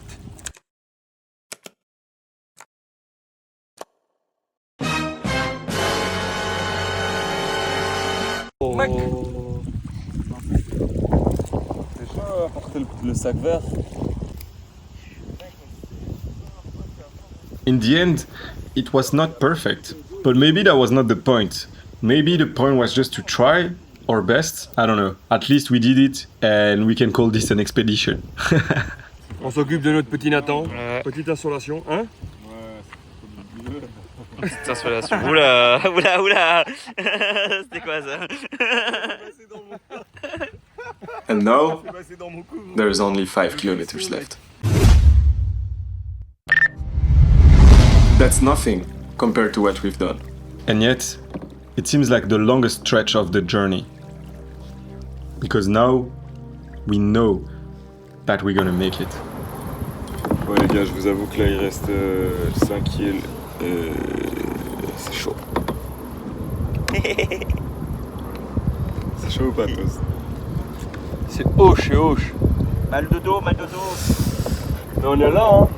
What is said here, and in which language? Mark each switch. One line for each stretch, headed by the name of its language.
French: Mec. C'est chaud à porter le sac vert.
English: In the end, it was not perfect. But maybe that was not the point. Maybe the point was just to try our best. I don't know. At least we did it and we can call this an expedition.
French: On s'occupe de notre petit Nathan. Petite insolation, hein? Petite insolation. Oula, oula, oula. C'était quoi ça?
English: And now, there is only 5 kilometers left. That's nothing compared to what we've done. And yet, it seems like the longest stretch of the journey. Because now, we know that we're gonna make it.
French: Ouais les gars, je vous avoue que là il reste 5 kills et c'est chaud. C'est chaud ou pas tous? C'est hoche et hoche. Mal de dos, mal de dos. Mais on est là, hein?